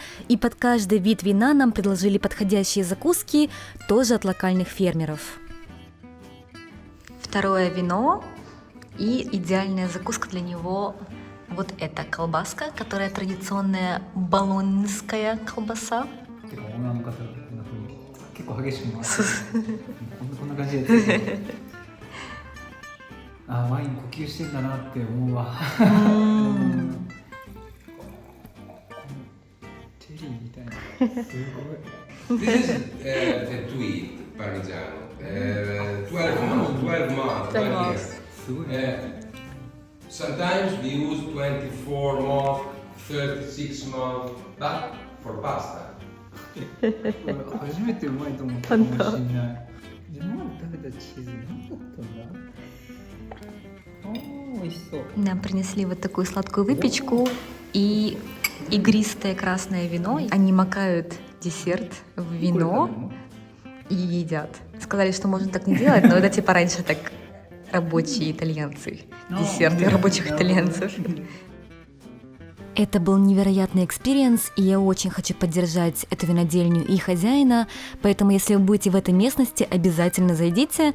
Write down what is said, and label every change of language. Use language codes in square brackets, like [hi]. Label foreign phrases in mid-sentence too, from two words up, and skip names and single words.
[ru] И под каждый вид вина нам предложили подходящие закуски, тоже от локальных фермеров. Второе вино, и идеальная закуска для него вот эта колбаска, которая традиционная болоньская колбаса. [ja] オーナーの方がこんな風に結構激しく回ってこんな感じでワイン呼吸してんだなって思うわチェリーみたいなすごい [en] This is a tweed Parmigiano. 12 months. [ja] すごい [en] Sometimes we use 24 months, 36 months, but for pasta. [ja] 初めてうまいと思ったかもしれない。今まで食べたチーズ何だったんだ？美味しそう。 [ru] Нам принесли вот такую сладкую выпечку и игристое красное вино. Они макают десерт в вино и едят. Сказали, что можно так не делать, но это типа раньше так рабочие итальянцы. Десерты рабочих итальянцев. Это был невероятный экспириенс, и я очень хочу поддержать эту винодельню и хозяина, поэтому если вы будете в этой местности, обязательно зайдите.